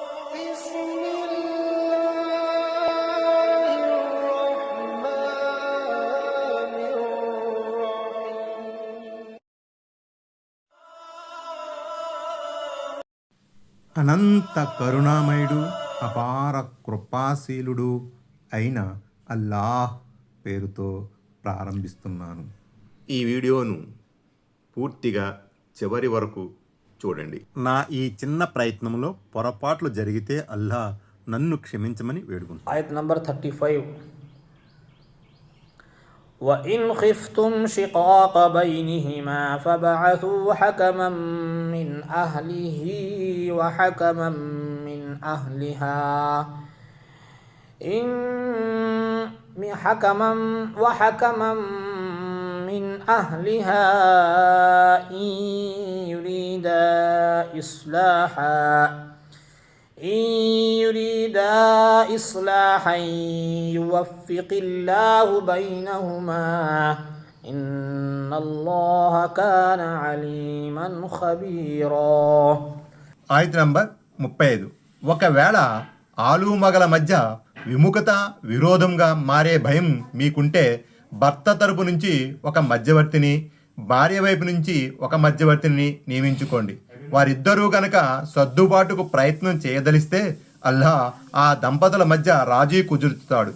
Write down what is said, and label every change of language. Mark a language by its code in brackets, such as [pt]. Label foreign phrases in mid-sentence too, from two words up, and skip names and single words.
[te] అనంత కరుణామయుడు అపార కృపాశీలుడు అయిన అల్లాహ్ పేరుతో ప్రారంభిస్తున్నాను. ఈ వీడియోను పూర్తిగా చివరి వరకు చూడండి. నా ఈ చిన్న ప్రయత్నంలో పొరపాట్లు జరిగితే అల్లాహ్ నన్ను క్షమించమని వేడుకుంటాను. ఆయత్ నంబర్ 35. [ar] وَإِنْ خِفْتُمْ شِقَاقَ بَيْنِهِمَا فَابْعَثُوا حَكَمًا مِّنْ أَهْلِهِ وَحَكَمًا مِّنْ أَهْلِهَا إِنْ يريدا إصلاحا يوفق الله بينهما إن الله كان عليما خبيرا. [te] ఆయత్ నంబర్ 35. ఒకవేళ ఆలుమగల మధ్య విముఖత విరోధంగా మారే భయం మీకుంటే భర్త తరపు నుంచి ఒక మధ్యవర్తిని, భార్య వైపు నుంచి ఒక మధ్యవర్తిని నియమించుకోండి. వారిద్దరూ గనక సర్దుబాటుకు ప్రయత్నం చేయదలిస్తే అల్లాహ్ ఆ దంపతుల మధ్య రాజీ కుదురుతాడు.